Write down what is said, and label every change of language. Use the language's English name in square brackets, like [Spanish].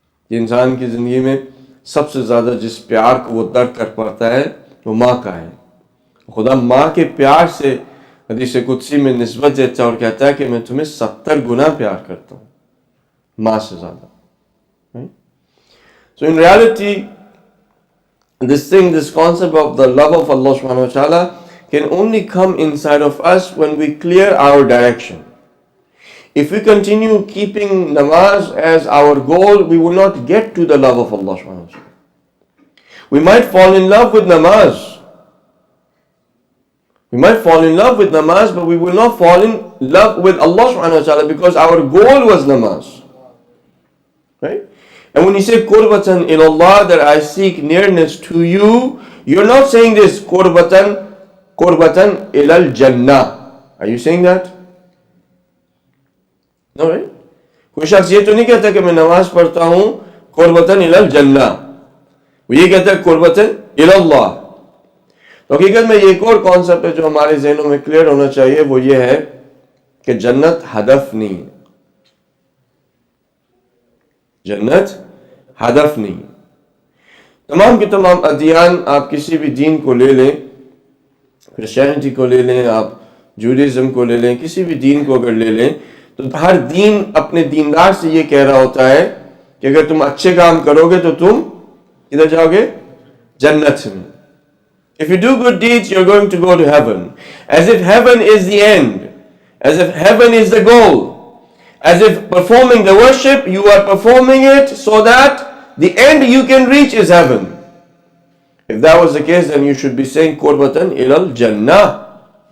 [Hindi] इंसान की जिंदगी में सबसे ज्यादा जिस प्यार को वो दर्द कर पाता है वो माँ का है. खुदा माँ के प्यार से हदीस कुदसी में निस्बत देता है और कहता है कि मैं तुम्हें 70 गुना प्यार करता हूँ, माँ से ज्यादा. [English] So in reality, this concept of the love of Allah subhanahu wa ta'ala can only come inside of us when we clear our direction. If we continue keeping namaz as our goal, we will not get to the love of Allah subhanahu wa ta'ala. We might fall in love with namaz. We might fall in love with namaz, but we will not fall in love with Allah subhanahu wa ta'ala because our goal was namaz. Right? And when you say qurbatan ilallah, that I seek nearness to you, you're not saying this qurbatan ilal jannah. Are you saying that? No, right? [Hindi] कोई शख्स ये तो नहीं कहता कि मैं नमाज पढ़ता हूँ qurbatan ilal jannah. वो ये कहता है qurbatan ilallah. तो हकीकत में ये एक और कॉन्सेप्ट है जो हमारे ज़हनों में क्लियर होना चाहिए, वो ये है कि जन्नत हदफ नहीं है. जन्नत हदफ नहीं. तमाम के तमाम अदियान, आप किसी भी दीन को ले लें, क्रिश्चियनिटी को ले लें, आप जूडिज्म को ले लें, किसी भी दीन को अगर ले लें, तो हर दीन अपने दीनदार से ये कह रहा होता है कि अगर तुम अच्छे काम करोगे तो तुम किधर जाओगे? जन्नत में. [English] If you do good deeds, you're going to go to heaven. As if heaven is the end. As if heaven is the goal. As if performing the worship, you are performing it so that the end you can reach is heaven. If that was the case, then you should be saying qurbatan ilal jannah.